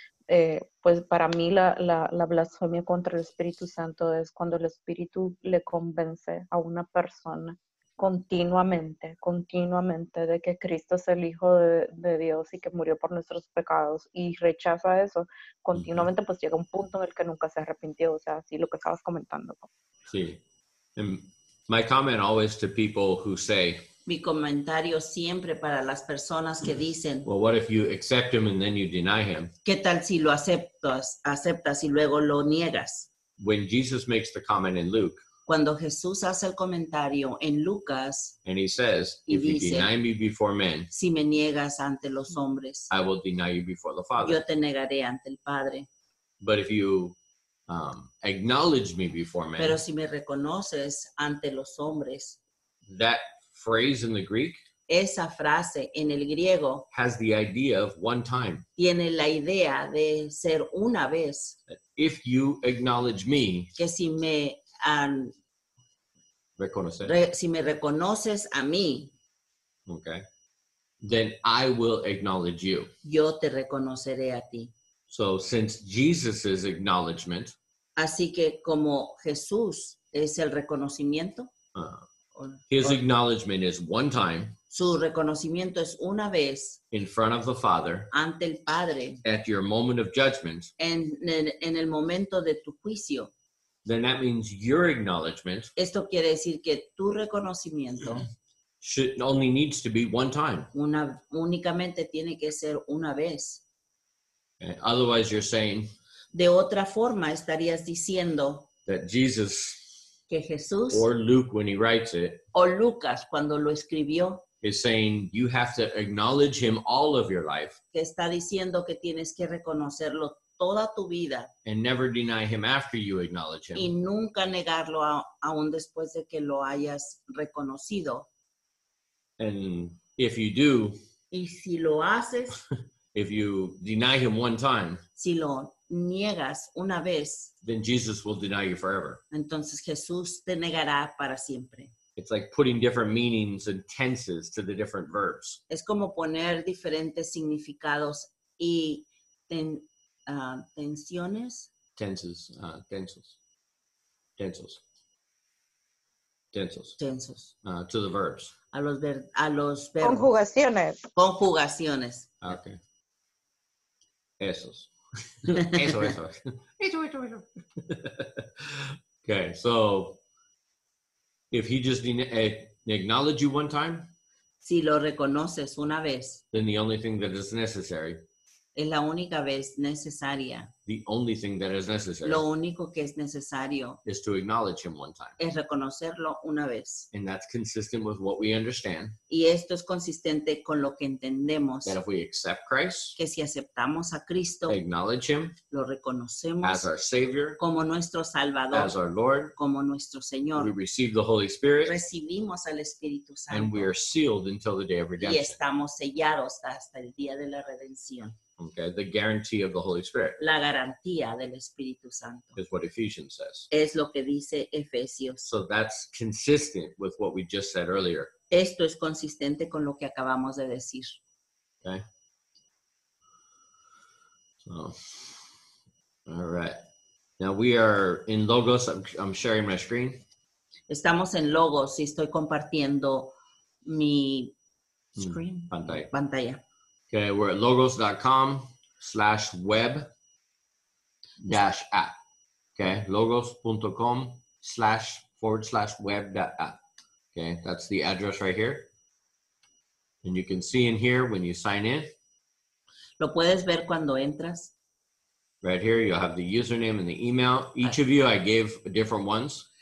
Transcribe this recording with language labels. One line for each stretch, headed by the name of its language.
Spanish: Pues para mí la blasfemia contra el Espíritu Santo es cuando el Espíritu le convence a una persona continuamente de que Cristo es el Hijo de Dios y que murió por nuestros pecados y rechaza eso continuamente, pues llega un punto en el que nunca se arrepintió, o sea, así lo que estabas comentando, ¿no? Sí. And
English: My comment always to people who say,
Spanish: Mi comentario siempre para las personas que dicen,
English: well, what if you accept him and then you deny him?
Spanish: ¿qué tal si lo aceptas y luego lo niegas?
English: When Jesus makes the comment in Luke,
Spanish: Cuando Jesús hace el comentario en Lucas,
English: and he says,
Spanish: Y
English: if you
Spanish: dice,
English: deny me before men,
Spanish: si me niegas ante los hombres,
English: I will deny you before the Father.
Spanish: yo te negaré ante el Padre.
English: But if you acknowledge me before men,
Spanish: Pero si me reconoces ante los hombres,
English: that phrase in the Greek
Spanish: esa frase en el griego
English: has the idea of one time.
Spanish: tiene la idea de ser una vez,
English: If you acknowledge me,
Spanish: que si me reconocer, si me reconoces a mí,
English: okay, then I will acknowledge you.
Spanish: yo te reconoceré a ti.
English: So since Jesus's acknowledgement,
Spanish: Así que como Jesús es el reconocimiento,
English: his acknowledgement is one time
Spanish: su reconocimiento es una vez
English: in front of the Father
Spanish: ante el Padre
English: at your moment of judgment,
Spanish: en el momento de tu juicio.
English: then that means your acknowledgement
Spanish: Esto quiere decir que tu reconocimiento
English: only needs to be one time.
Spanish: únicamente tiene que ser una vez.
English: Okay? Otherwise, you're saying
Spanish: De otra forma, estarías diciendo
English: that Jesus
Spanish: que Jesús
English: or Luke, when he writes it,
Spanish: o Lucas, cuando lo escribió,
English: is saying you have to acknowledge him all of your life
Spanish: que está diciendo que tienes que reconocerlo toda tu vida
English: and never deny him after you acknowledge
Spanish: y
English: him.
Spanish: nunca negarlo aún después de que lo hayas reconocido.
English: And if you do,
Spanish: Y si lo haces,
English: if you deny him one time,
Spanish: si lo niegas una vez,
English: then Jesus will deny you forever.
Spanish: entonces Jesús te negará para siempre.
English: It's like putting different meanings and tenses to the different verbs.
Spanish: Es como poner diferentes significados y tensiones,
English: Tenses, tensos to the verbs.
Spanish: a los verbos. Conjugaciones. Conjugaciones. Okay. Esos. Eso.
English: Okay, so if he just acknowledge you one time,
Spanish: Si lo reconoces una vez,
English: then the only thing that is necessary,
Spanish: es la única vez necesaria.
English: the only thing that is necessary
Spanish: Lo único que es necesario
English: is to acknowledge him one time.
Spanish: es reconocerlo una vez.
English: And that's consistent with what we understand,
Spanish: Y esto es consistente con lo que entendemos,
English: that if we accept Christ,
Spanish: que si aceptamos a Cristo,
English: acknowledge him
Spanish: lo
English: as
Spanish: reconocemos
English: our Savior,
Spanish: como nuestro Salvador,
English: as our Lord,
Spanish: como nuestro
English: we
Spanish: Señor,
English: receive the Holy Spirit,
Spanish: recibimos al Espíritu
English: and
Spanish: Santo
English: we are sealed until the day of
Spanish: y
English: redemption.
Spanish: estamos sellados hasta el día de la redención.
English: Okay, the guarantee of the Holy Spirit
Spanish: La garantía del Espíritu Santo
English: is what Ephesians says.
Spanish: es lo que dice Efesios.
English: So that's consistent with what we just said earlier.
Spanish: Esto es consistente con lo que acabamos de decir.
English: Okay. So, all right. Now we are in Logos. I'm sharing my screen.
Spanish: Estamos en Logos y estoy compartiendo mi screen, pantalla.
English: Okay, we're at logos.com/web-app. Okay, logos.com//web.app. Okay, that's the address right here. And you can see in here when you sign in,
Spanish: Lo puedes ver cuando entras.
English: right here, you'll have the username and the email. Each of you, I gave different ones.